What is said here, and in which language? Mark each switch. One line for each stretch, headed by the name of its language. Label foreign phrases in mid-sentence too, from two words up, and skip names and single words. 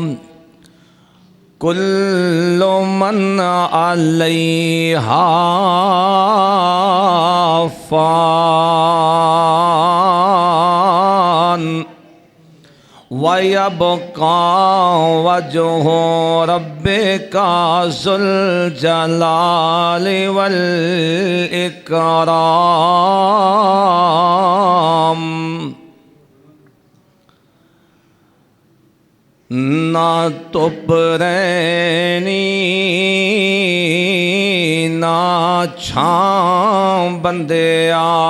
Arabic: كل من عليها فان ويبقى وجه ربك ذو الجلال والإكرام.
Punjabi: نہ دھپ رہنی نہ چھاں بندیا,